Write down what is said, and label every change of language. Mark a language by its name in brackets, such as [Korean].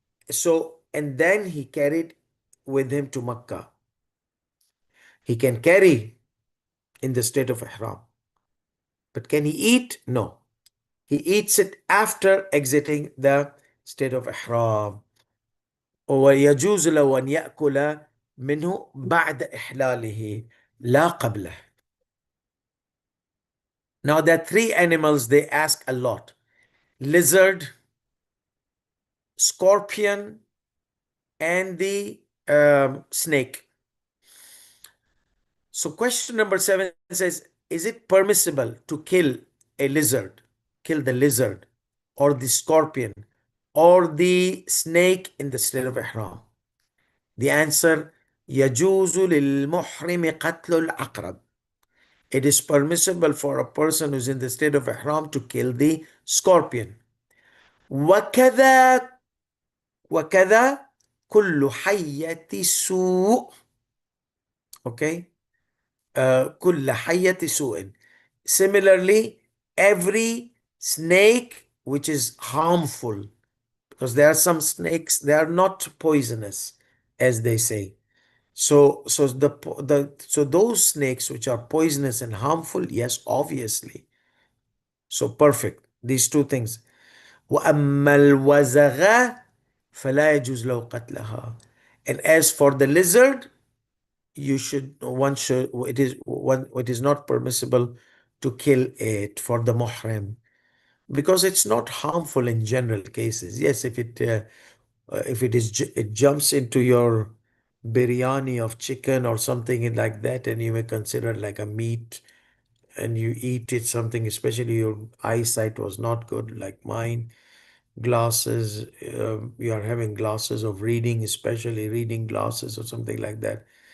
[English] So, and then he carried with him to Makkah. He can carry in the state of ihram. But can he eat? No. He eats it after exiting the state of ihram. [Arabic] ويجوز له أن يأكل منه بعد إحلاله لا قبله. [English] Now there are three animals they ask a lot: lizard, scorpion, and the snake. So question number 7 says, is it permissible to kill a lizard, kill the lizard or the scorpion or the snake in the state of ihram? The answer, [Arabic] يجوز للمحرم قتل العقرب. [English] It is permissible for a person who's in the state of ihram to kill the scorpion. [Arabic] وكذا وكذا كل حية سوء. Okay. كل حية سوء. [English] Similarly, every snake which is harmful, because there are some snakes, they are not poisonous, as they say. So those snakes which are poisonous and harmful, yes, obviously. So perfect. These two things. [Arabic] وأما الوزغ فلا يجوز له قتلها. [English] And as for the lizard, it is not permissible to kill it for the muhrim, because it's not harmful in general cases. Yes, it jumps into your biryani of chicken or something like that, and you may consider like a meat, and you eat it, something, especially your eyesight was not good like mine, glasses, you are having glasses of reading, especially reading glasses or something like that.